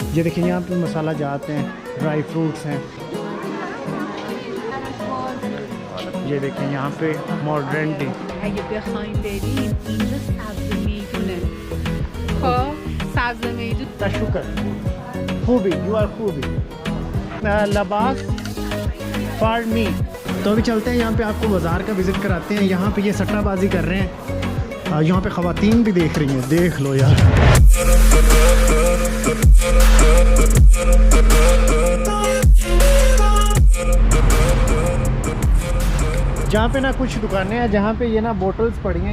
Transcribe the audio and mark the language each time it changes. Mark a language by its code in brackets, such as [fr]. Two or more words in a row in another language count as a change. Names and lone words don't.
[hi] ये देखिए यहाँ पे मसाला जाते हैं, [en] dry fruits [hi] हैं। ये देखें यहाँ पे [en] modern day. [fa] اگه بخوایم بریم اینجا سبز میدونه. خب سبز میدون शुक्र खूबी यू आर खूबी लबास फॉर मी। [hi] तो अभी चलते हैं यहाँ पे, आपको बाज़ार का विज़िट कराते हैं। यहाँ पे ये सट्टाबाजी कर रहे हैं, यहाँ पे ख़वातीन भी देख रही हैं। देख लो यार, जहाँ पे ना कुछ दुकानें हैं जहाँ पे ये ना बोटल्स पड़ी हैं।